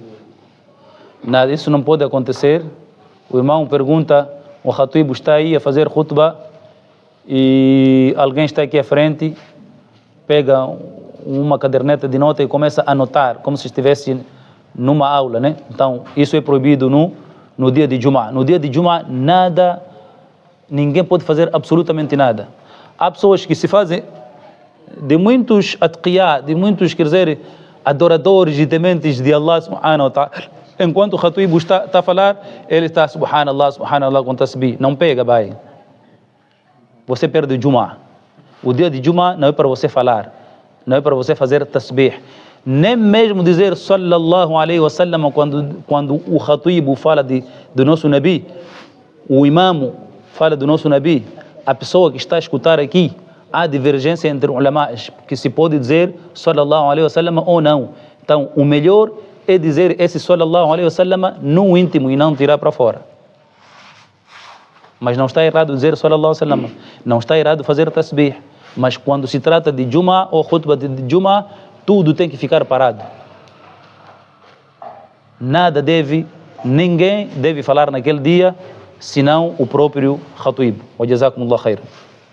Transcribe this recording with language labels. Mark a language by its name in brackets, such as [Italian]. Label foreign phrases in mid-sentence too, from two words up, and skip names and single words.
[Portuguese] Nada, isso não pode acontecer. O irmão pergunta, o Khatibu está aí a fazer khutbah e alguém está aqui à frente, pega uma caderneta de nota e começa a anotar, como se estivesse numa aula, né? Então, isso é proibido no dia de Juma. No dia de Juma, nada, ninguém pode fazer absolutamente nada. Há pessoas que se fazem de muitos atqiyá, de muitos, quer dizer, adoradores e tementes de Allah [Arabic] سبحانه وتعالى. [Portuguese] Enquanto o Khatibu está a falar, ele está subhanallah com tasbih. Não pega, vai. Você perde o Juma. O dia de Juma não é para você falar, não é para você fazer tasbih. Nem mesmo dizer [Arabic] صلى الله عليه وسلم [Portuguese] quando o Khatibu fala do nosso Nabi, o imamo fala do nosso Nabi, a pessoa que está a escutar aqui, há divergência entre ulamás, que se pode dizer [Arabic] صلى الله عليه وسلم [Portuguese] ou não. Então, o melhor é dizer esse [Arabic] صلى الله عليه وسلم [Portuguese] no íntimo e não tirar para fora. Mas não está errado dizer [Arabic] صلى الله عليه وسلم, [Portuguese] não está errado fazer tasbih, mas quando se trata de Juma ou khutbah de Juma, tudo tem que ficar parado. Ninguém deve falar naquele dia, senão o próprio Khatib. [Arabic] وجزاكم الله خيرا.